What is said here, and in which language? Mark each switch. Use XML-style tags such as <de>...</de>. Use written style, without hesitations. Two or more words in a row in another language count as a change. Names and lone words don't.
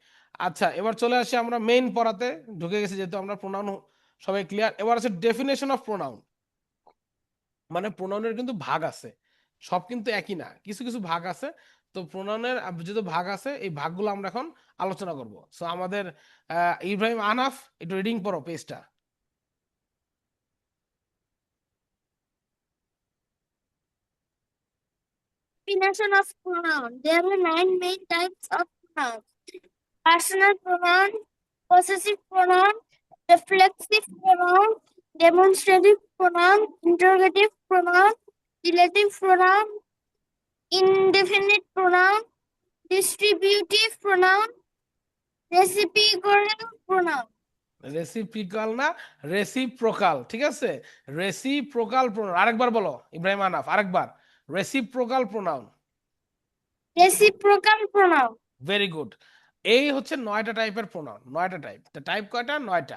<bn>আচ্ছা, এবার চলে আসি আমরা মেইন পড়াতে, ঢুকে গেছি যেহেতু আমরা প্রোনাউন সবাই ক্লিয়ার। এবার আছে</bn> <en>Definition of pronoun.</en> <bn>মানে প্রোনাউনের কিন্তু ভাগ আছে, সব কিন্তু একই না, কিছু কিছু ভাগ আছে। তো প্রোনাউনের যেহেতু ভাগ আছে, এই ভাগগুলো আমরা এখন আলোচনা করব। সো আমাদের ইব্রাহিম আনাফ, একটু রিডিং পড়ো পেজটা।</bn> <en>Definition of pronoun. There are 9 main types of pronouns: personal pronoun, possessive pronoun, reflexive pronoun, demonstrative pronoun, interrogative pronoun, relative pronoun, indefinite pronoun, distributive pronoun, reciprocal pronoun.</en> <bn>রেসিপ্রিকাল না, রেসিপ্রোকাল, ঠিক আছে।</bn> <en>Reciprocal pronoun,</en> <bn>আরেকবার বলো ইব্রাহিম আনাফ, আরেকবার।</bn> <en>Reciprocal pronoun. Reciprocal pronoun. Very good.</en> <bn>এই হচ্ছে 9টা টাইপের প্রোনাউন, 9টা টাইপ। টাইপ কয়টা? 9টা।</bn>